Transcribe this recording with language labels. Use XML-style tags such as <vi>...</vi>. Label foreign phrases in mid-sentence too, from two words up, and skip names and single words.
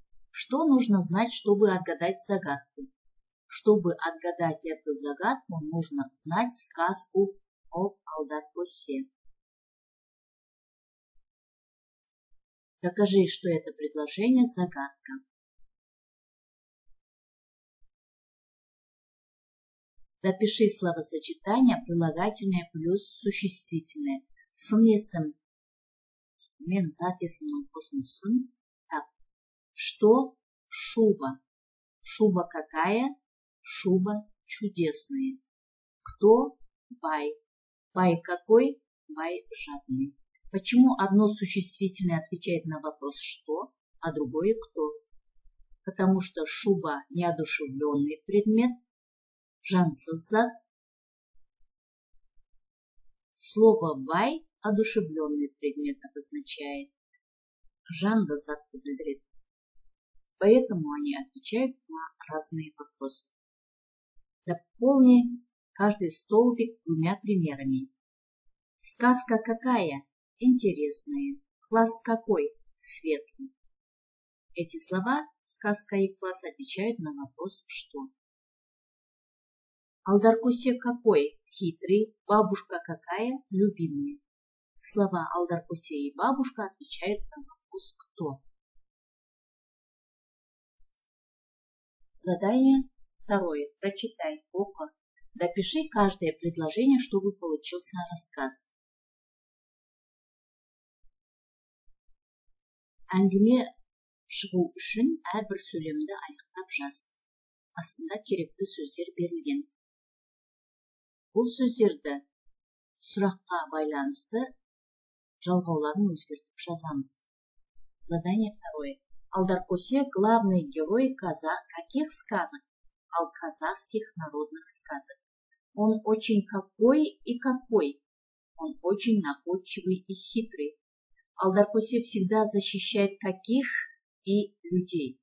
<ru>Что нужно знать, чтобы отгадать загадку? Чтобы отгадать эту загадку, нужно знать сказку об Алдаркөсе. Докажи, что это предложение загадка. Допиши словосочетание прилагательное плюс существительное.</ru> <kk>Сын есім. Мен зат есімнің қосындысын.</kk> <ru>Так. Что? Шуба. Шуба какая? Шуба чудесная. Кто? Бай. Бай какой? Бай жадный. Почему одно существительное отвечает на вопрос «что», а другое «кто»? Потому что шуба – неодушевленный предмет,</ru> <kk>жансыз зат.</kk> <ru>Слово «бай» – одушевленный предмет обозначает,</ru> <kk>жанды затты білдіреді.</kk> <ru>Поэтому они отвечают на разные вопросы. Дополни каждый столбик двумя примерами. Сказка какая? Интересные. Класс какой? Светлый. Эти слова, сказка и класс, отвечают на вопрос «что». Алдаркөсе какой? Хитрый. Бабушка какая? Любимая. Слова Алдаркөсе и бабушка отвечают на вопрос «кто». Задание второе. Прочитай око. Допиши каждое предложение, чтобы получился рассказ.</ru> <kk>Әңгіме шығу үшін әрбір сөйлемді аяқтап жаз. Астында керекті сөздер берілген. Бұл сөздерді сұраққа байланысты жалғауларын өзгертіп жазамыз.</kk> <ru>Задание второе. Алдаркөсе главный герой каких сказок? Казахских народных сказок. Он очень какой и какой? Он очень находчивый и хитрый. Алдаркөсе всегда защищает каких и людей.</ru>